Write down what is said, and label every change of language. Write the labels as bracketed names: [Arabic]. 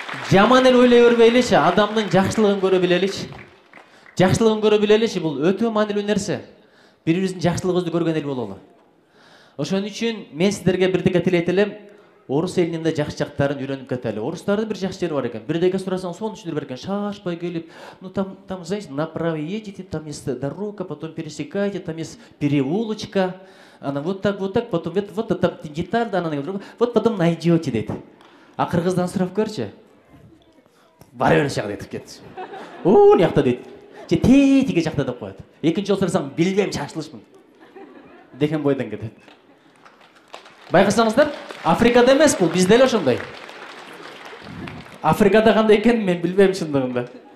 [Kyrgyz] Жаман эле ойлой бербейличи, адамдын жакшылыгын көрө билеличи. Жакшылыгын көрө билеличи, бул өтө маанилүү нерсе. Бири-бирибиздин жакшылыгыбызды көргөн эл бололу. Ошон үчүн мен сиздерге бирдеке тилейт элем. Орус элинин да жакшы жактарын үйрөнүп кетели. Орустардын бир жакшы жери бар экен. Бирдеке сурасаң, сону түшүндүрүп берет экен. [Russian] Шашпай келип, ну там, знаете, направо едете, там есть дорога, потом пересекайте, там есть переулочка. Она вот так, потом вот там деталь, да, вот потом найдете [Kyrgyz] дейт. А кыргыздан сурап көрчү. Бара бер жакка айтып кетти. О, жакта дейт. Же тетиги жакта деп коет. Экинчи жолу сурасаң, билбейм, шашылышмын деген бойдон кетет. Байкасаңыздар, Африкада эмес бул, бизде эле ошондой. Африкада кандай экенин мен билбейм чындыгында.